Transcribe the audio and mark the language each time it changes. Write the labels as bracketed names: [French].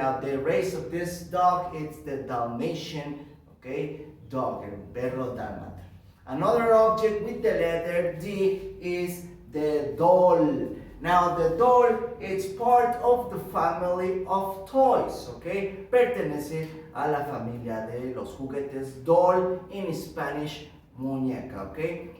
[English] Now, the race of this dog, it's the Dalmatian, okay, dog, [Spanish] el perro dálmata. [English] Another object with the letter D is the doll. Now, the doll is part of the family of toys, okay? [Spanish] Pertenece a la familia de los juguetes. [English] Doll, in Spanish, muñeca, okay?